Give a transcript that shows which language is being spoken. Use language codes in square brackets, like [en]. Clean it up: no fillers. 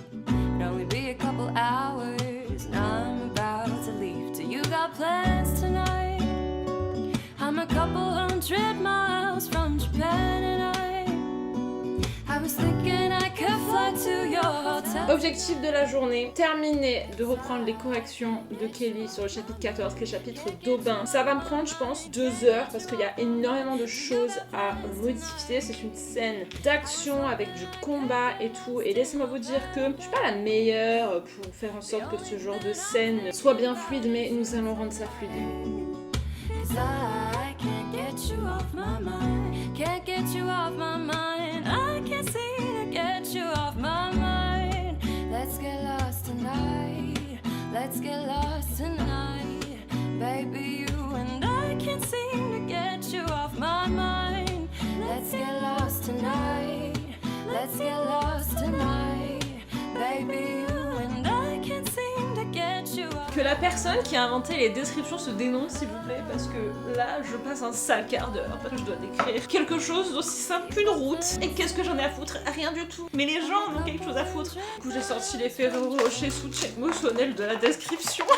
[en] It'd only be a couple hours, and I'm about to leave. Do you got plans tonight? I'm a couple 100 miles from Japan, and I was thinking I could fly to your hotel. [fr] Objectif de la journée, terminer de reprendre les corrections de Kelly sur le chapitre 14, qui est le chapitre d'Aubin. Ça va me prendre, je pense, 2 heures parce qu'il y a énormément de choses à modifier. C'est une scène d'action avec du combat et tout. Et laissez-moi vous dire que je suis pas la meilleure pour faire en sorte que ce genre de scène soit bien fluide, mais nous allons rendre ça fluide. [en] 'Cause I can't get you off my mind. Can't get you off my mind. I can't seem to get you off my mind. Let's get lost tonight. Let's get lost tonight. Baby, you and I can't seem to get you off my mind. Let's get lost tonight. Let's get lost tonight. Baby, you and I can't seem to get you off. [fr] Que la personne qui a inventé les descriptions se dénonce, s'il vous plaît, parce que là, je passe un sale quart d'heure parce que je dois décrire quelque chose d'aussi simple qu'une route. Et qu'est-ce que j'en ai à foutre? Rien du tout. Mais les gens ont quelque chose à foutre. Du coup, j'ai sorti les Ferrero Rocher soutien émotionnel de la description.